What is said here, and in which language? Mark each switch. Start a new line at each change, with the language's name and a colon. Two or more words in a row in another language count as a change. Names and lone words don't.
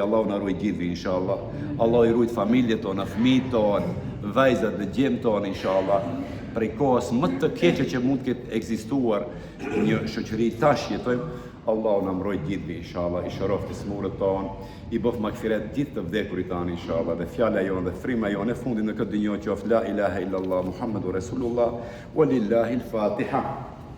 Albanian: Allahu na ruaj gjithë inshallah. Allahu i ruaj familjet tona, fëmijët tonë, vajzat dhe gjemt tonë inshallah. Prej kohës më të keqe që mund të ketë ekzistuar një shoqëri tash jetojmë, Allahu na mbroj gjithë inshallah, i shëroft smurët tonë, i bëf magfiret gjithë të vdekurit tanë inshallah, dhe fjala jonë dhe frima jonë e fundit në këtë dinjë qoftë
Arabic: لا إله إلا الله محمد رسول الله ولله الفاتحة.